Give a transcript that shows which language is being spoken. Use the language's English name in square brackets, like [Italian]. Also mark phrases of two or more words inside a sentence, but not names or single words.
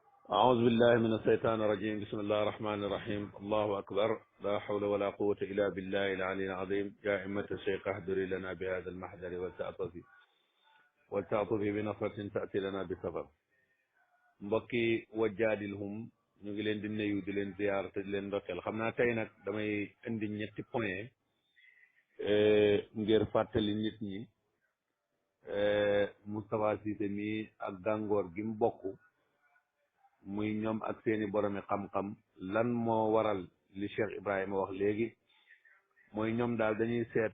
[Arabic] أعوذ بالله من الشيطان الرجيم بسم الله الرحمن الرحيم الله أكبر لا حول ولا قوة إلا بالله العلي العظيم يا أمة الشيخ احضري لنا بهذا المحضر ولتعطفي بنصرة تأتي لنا بسبب [Wolof] mbokki wajjaadilhum ñu ngi leen di nuyu di leen ziyaar te di leen ndokkeel xam naa tey nag damay indi ñetti point ngir fàttali nit ñi Moustapha Cissé mi ak gàngoor gi mu bokk muy ñoom ak seeni boromi xam-xam lan moo waral li Cheikh Ibrahima wax léegi mooy ñoom daal dañuy seet